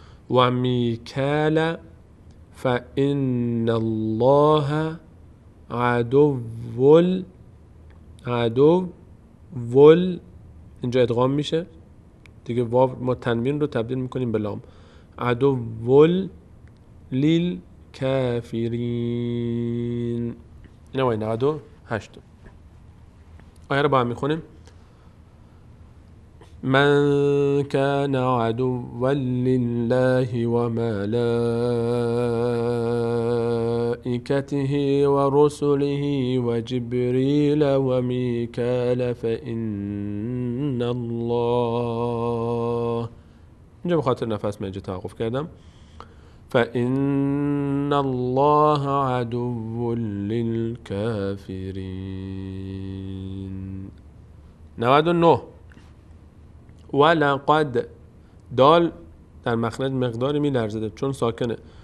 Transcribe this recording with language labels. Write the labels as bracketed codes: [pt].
[ar] و میکال فإن الله عدو [fa] اینجا ادغام میشه دیگه، واو ما تنوین رو تبدیل میکنیم به لام. [ar] عدو للکافرین. [fa] این آیه 98 آیه رو با هم میخونیم. [ar] من كان عدوا لله وملائكته ورسله وجبريل وميكال فإن الله. [fa] اینجا به خاطر نفس من اینجا توقف کردم. [ar] فإن الله عدو للكافرين. 99 ولقد. [fa] دال در مخرج مقداری می لرزده چون ساکنه.